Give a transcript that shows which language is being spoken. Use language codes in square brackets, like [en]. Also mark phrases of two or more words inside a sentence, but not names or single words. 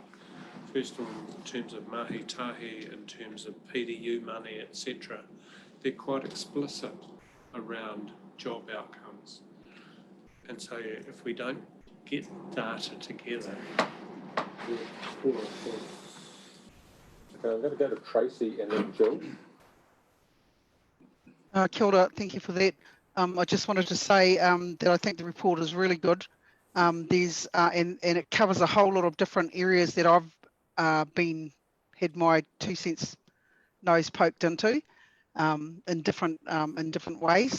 [en] First of all, in terms of Mahi Tahi, in terms of PDU money, etc. They're quite explicit around job outcomes. And so if we don't get data together, we're poor. Okay, I'm going to go to Tracy and then Jill. [mi] Kia ora, [en] thank you for that. I just wanted to say that I think the report is really good. And it covers a whole lot of different areas that I've had my 2 cents nose poked into in different ways.